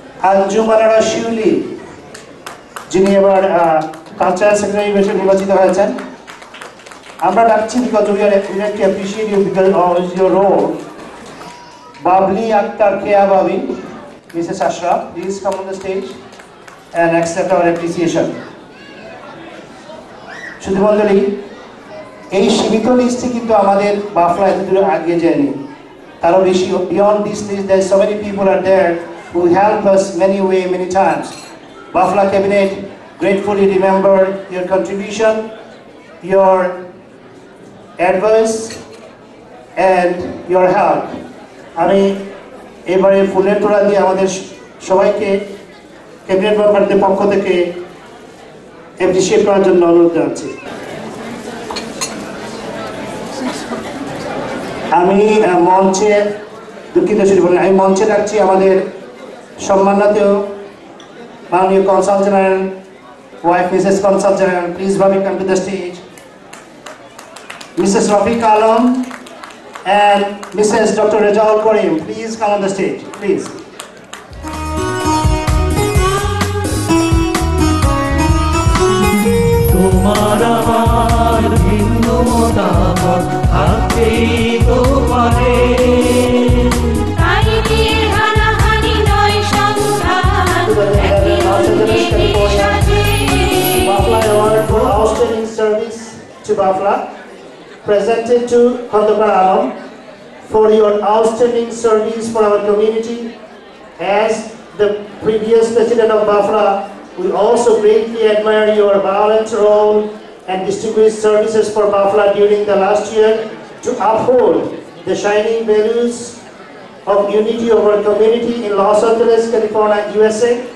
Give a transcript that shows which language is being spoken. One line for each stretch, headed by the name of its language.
Bangla: আঞ্জুমান আরা শিউলি, যিনি এবার cultural secretary হিসেবে নির্বাচিত হয়েছেন। আমরা ডাকছি
English: Because we are appreciate you because of your role.
Bangla: Babli Akter কেয়া ভাবি, Mrs.
English: Ashraf, please come on the stage and accept our appreciation.
Bangla: সুধীমণ্ডলী, এই সীমিত লিস্টে কিন্তু আমাদের বাফলা এত দূরে আগিয়ে যায়নি, তারও বেশি।
English: Beyond this list, there so many people are there who help us many times. Bafla Cabinet gratefully remember your contribution, your advice and your help.
Bangla: আমি এবারে ফুলের তোড়া দিয়ে আমাদের সবাইকে ক্যাবিনেট মেম্বারদের পক্ষ থেকে অ্যাপ্রিশিয়েট করার জন্য অনুরোধ জানাচ্ছি। আমি মঞ্চে দুঃখিত শুরু বলেন আমি মঞ্চে ডাকছি আমাদের সম্মানিত মাননীয় consul general wife Mrs consul general
English: please ভাবি come to the stage,
Bangla: Mrs Rafiq Alam and Mrs.
English: Dr. Rejaul Karim, please come on the stage, please.
Bangla: তোমার আমার ভিন্ন মতামত থাকতেই তো পারে, তাই দিয়ে হানাহানি নয় সংঘাত, একই অন্যকে সাজে।
English: Bafla Award for Outstanding Service to Bafla, presented to Khandakar Alam for your outstanding service for our community. As the previous president of Bafla, we also greatly admire your valiant role and distinguished services for Bafla during the last year to uphold the shining values of unity of our community in Los Angeles, California, USA.